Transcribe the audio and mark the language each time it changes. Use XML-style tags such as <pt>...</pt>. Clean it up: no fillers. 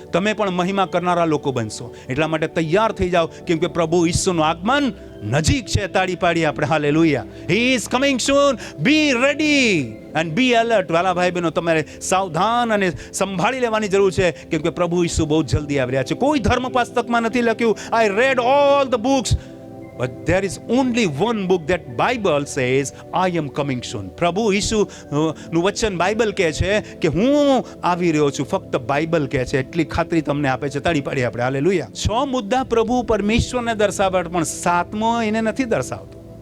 <gu>તમે પણ મહિમા કરનારા લોકો બનશો. એટલા માટે તૈયાર થઈ જાઓ, કેમ કે પ્રભુ ઈસુનું આગમન નજીક છે. તાળી પાડી આપણે hallelujah.</gu> <en>He is coming soon. Be ready and be alert.</en> <gu>વાલા ભાઈ બહેનો, તમારે સાવધાન અને સંભાળી લેવાની જરૂર છે, કેમ કે પ્રભુ ઈસુ બહુ જલ્દી આવી રહ્યા છે. કોઈ ધર્મ પુસ્તકમાં નથી લખ્યું</gu> <en>I read all the books, but there is only one book that Bible says I am coming soon.</en> <gu>પ્રભુ ઈસુ નું વચન બાઇબલ કહે છે કે હું આવી રહ્યો છું. ફક્ત બાઇબલ કહે છે, એટલી ખાતરી તમને આપે છે. તાળી પાડી આપણે હાલેલુયા. 6 મુદ્દા પ્રભુ પરમેશ્વરને દર્શાવે, પણ 7મો એને નથી દર્શાવતો.</gu>